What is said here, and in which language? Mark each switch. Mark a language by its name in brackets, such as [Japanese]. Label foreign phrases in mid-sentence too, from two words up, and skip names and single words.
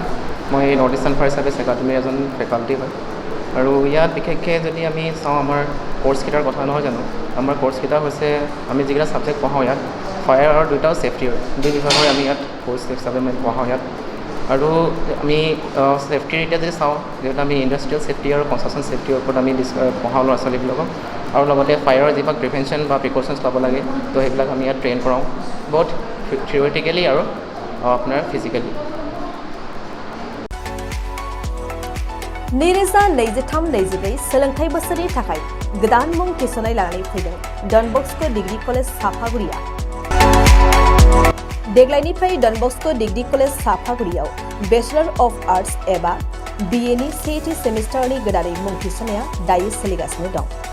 [Assamese] মই নৰ্থ ইষ্টাৰ্ণ ফায়াৰ ছাৰ্ভিচ একাডেমীৰ এজন ফেকাল্টি হয়। আৰু ইয়াত বিশেষকৈ যদি আমি চাওঁ আমাৰ কৰ্চকেইটাৰ কথা নহয় জানো, আমাৰ কৰ্চকেইটা হৈছে আমি যিকেইটা ছাবজেক্ট পঢ়াওঁ ইয়াত ফায়াৰ আৰু দুটাও ছেফটিৰ দুই বিভাগৰ আমি ইয়াত কৰ্চ হিচাপে আমি পঢ়াওঁ ইয়াত। আৰু আমি ছেফটিৰ এতিয়া যদি চাওঁ, যিহেতু আমি [English] industrial safety [Assamese] আৰু [English] construction safetyr [Assamese] ওপৰত আমি পঢ়াওঁ ল'ৰা ছোৱালীবিলাকক, আৰু লগতে ফায়াৰৰ যিবিলাক প্ৰিভেনশ্যন বা প্ৰিকশ্যনছ ল'ব লাগে, তো সেইবিলাক আমি ইয়াত ট্ৰেইন কৰাওঁ, বহুত থিয়ৰিটিকেলি আৰু আপনার फिजिकलि। [Bodo] नैरोजा 23-24 सोलोंथाइ बोसोरनि थाखाय गोदान मुं थिसननाय लानानै फैदों डन बस्क' डिग्री कलेज साफागुरिया। देग्लायनिफ्राय डन बस्क' डिग्री कलेज साफागुरियाव [English] Bachelor of Arts [Bodo] एबा BA नि सेथि सेमिस्टारनि गोदानै मुं थिसननाया दायो सोलिगासिनो दं।